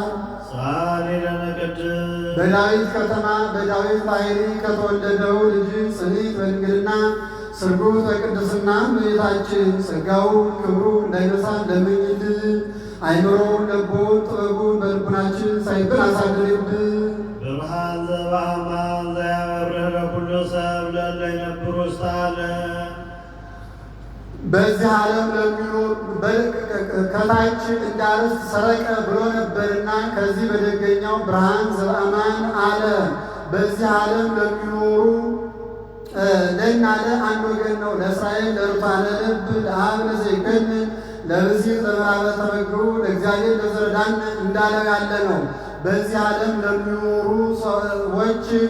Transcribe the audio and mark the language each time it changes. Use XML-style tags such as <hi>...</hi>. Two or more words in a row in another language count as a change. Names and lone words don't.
<gez>ሳሊ ለነ ቅድስት</gez> <am>በዳዊት ከተማ በዳዊት ባሕሪ ከተወለደው ልጅ ጽኒት በድንግልና ስርጉት በቅድስና እመቤታችን ጸጋው ክብሩ እንዳይነሳን ለምኝልን። አይምሮውን ልቦውን ጥበቡን በልቡናችን ሳይብን አሳድርብን።</am> <gez>ብርሃን ዘበአማን ዘያበርህ ለኩሉ ሰብ ለእለ ይነብሩ ውስተ ዓለም</gez> <am>በዚህ ዓለም ለሚኖር ከታች እንዳርስት ሰረቀ ብሎ ነበርና ከዚህ በደገኛው</am> <gez>ብርሃን ዘበአማን</gez> <am>አለ። በዚህ ዓለም ለሚኖሩ ለእናለ አንድ ወገን ነው። ለእስራኤል ለሩፋነ ልብ ለአብ ለዘይከን ለብእሲት ለምዕራበ ተመግቡ ለእግዚአብሔር ለዘረዳን እንዳለው ያለ ነው። በዚህ ዓለም ለሚኖሩ ሰዎች</am>